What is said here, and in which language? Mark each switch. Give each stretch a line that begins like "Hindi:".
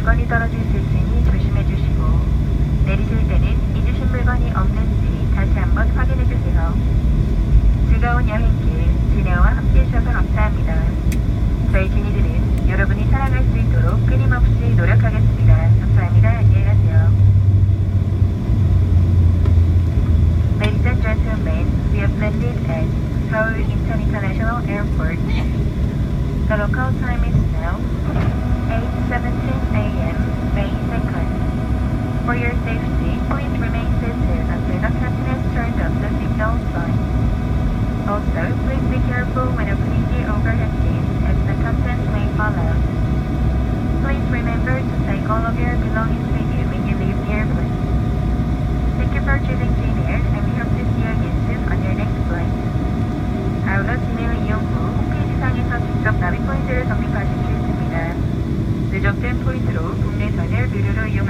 Korean: 떨어질 수 있으니 조심해 주시고 내리실 때는 잊으신 물건이 없는지 다시 한번 확인해 주세요. 즐거운 여행길 진에어와 함께 해주셔서 감사합니다. 저희 진이들은 여러분이 살아갈 수 있도록 끊임없이 노력하겠습니다. 감사합니다. 안녕히 가세요.
English: Ladies and gentlemen, we have landed at Seoul International Airport. The local time is now 8:17 a.m. May 2nd. For your safety, please remain seated until the captain has turned off the signal sign. Also, please be careful when opening the overhead bins as the contents may fall out. Please remember to take all of your belongings with you when you leave the airplane. Thank you for choosing JinAir and we hope to see you again soon on your next flight.
Korean: 아울러 진에어 이용 후 홈페이지상에서 직접 나비 포인트를 적립하실 수 있습니다. 누적된 포인트로 국내선을 무료로 이용할